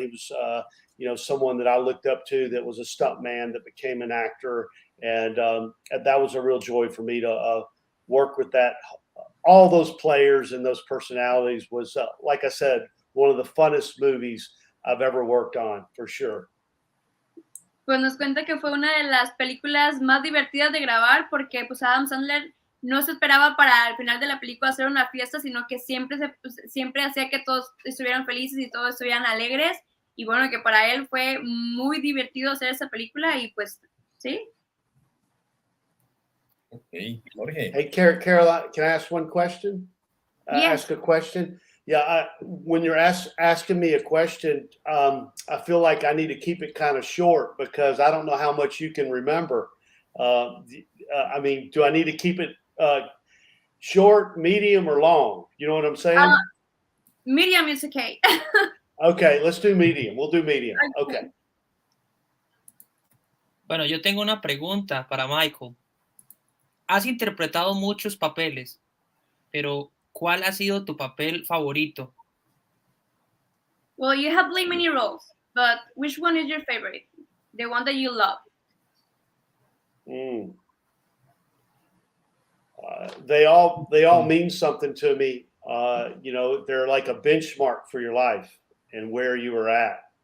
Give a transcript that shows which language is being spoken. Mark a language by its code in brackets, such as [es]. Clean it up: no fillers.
[en] He was, you know, someone that I looked up to that was a stunt man that became an actor. And that was a real joy for me to work with that. All those players and those personalities was, like I said, one of the funnest movies I've ever worked on, for sure. [es] Pues nos cuenta que fue una de las películas más divertidas de grabar porque pues Adam Sandler no se esperaba para el final de la película hacer una fiesta, sino que siempre hacía que todos estuvieran felices y todos estuvieran alegres. Y bueno, que para él fue muy divertido hacer esa película y pues, sí. [en] Okay, Jorge. Hey, Caroline, can I ask one question? Yes. Ask a question? Yeah, when you're asking me a question, I feel like I need to keep it kind of short because I don't know how much you can remember. I mean, do I need to keep it short, medium, or long? You know what I'm saying? Medium is okay. Okay, let's do medium. We'll do medium. Okay. [es] Bueno, yo tengo una pregunta para Michael. Has interpretado muchos papeles, pero ¿cuál ha sido tu papel favorito? [en] Well, you have played many roles, but which one is your favorite? The one that you love? They all mean something to me. They're like a benchmark for your life and where you were at.